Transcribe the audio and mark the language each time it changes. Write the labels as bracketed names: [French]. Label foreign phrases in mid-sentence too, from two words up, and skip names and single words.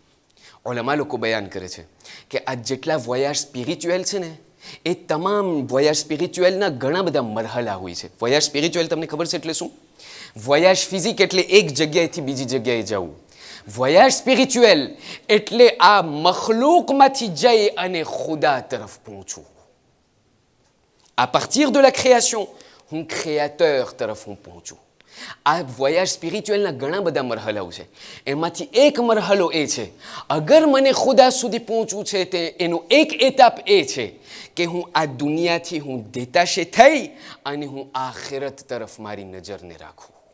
[Gujarati] ઉલમા લોકો બયાન કરે છે કે આ જેટલા [French] voyage spirituel [Gujarati] છે ને, એ તમામ [French] voyage spirituel [Gujarati] ઘણા બધા મરહલા હોય છે. [French] voyage spirituel [Gujarati] તમને ખબર છે એટલે શું? [French] voyage physique [Gujarati] એટલે એક જગ્યાએથી બીજી જગ્યાએ જવું. [French] voyage spirituel [Gujarati] એટલે આ મખલૂકમાંથી જઈ અને ખુદા તરફ પહોંચવું. [French] À partir de la création, હું créateur [Gujarati] તરફ હું પહોંચું. આ [French] voyage spirituel [Gujarati] ઘણા બધા મરહલાઓ છે. એમાંથી એક મરહલો એ છે, અગર મને ખુદા સુધી પહોંચવું છે તે એનો એક એતાપ એ છે કે હું આ દુનિયાથી હું દેતાશે થઈ અને હું આખિરત તરફ મારી નજરને રાખું.